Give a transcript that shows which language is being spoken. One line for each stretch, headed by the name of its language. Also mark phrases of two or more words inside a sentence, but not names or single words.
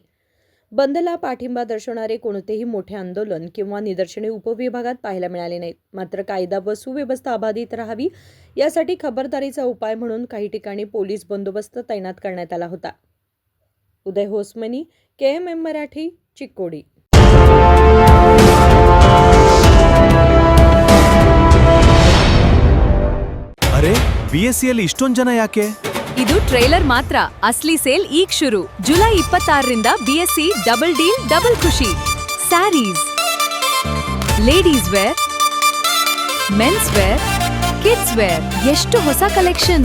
Marathi: बंदला पाठिंबा दर्शवणारे कोणतेही मोठे आंदोलन किंवा निदर्शने उपविभागात पाहायला मिळाले नाहीत. मात्र कायदा व सुव्यवस्था अबाधित राहावी यासाठी खबरदारीचा उपाय म्हणून काही ठिकाणी पोलीस बंदोबस्त तैनात करण्यात आला होता. उदय होसमनी, KMM मराठी, चिक्कोडी.
Kannada: ಅರೆ BSCಯಲ್ಲಿ ಇಷ್ಟೊಂದು ಜನ ಯಾಕೆ? ಇದು ಟ್ರೇಲರ್ ಮಾತ್ರ. ಅಸ್ಲಿ ಸೇಲ್ ಈಗ ಶುರು. ಜುಲೈ 26ರಿಂದ BSc
English: double deal double
Kannada: ಖುಷಿ.
English: sarees, ladies wear, mens wear, kids wear,
Kannada: ಎಷ್ಟು ಹೊಸ
English: ಕಲೆಕ್ಷನ್.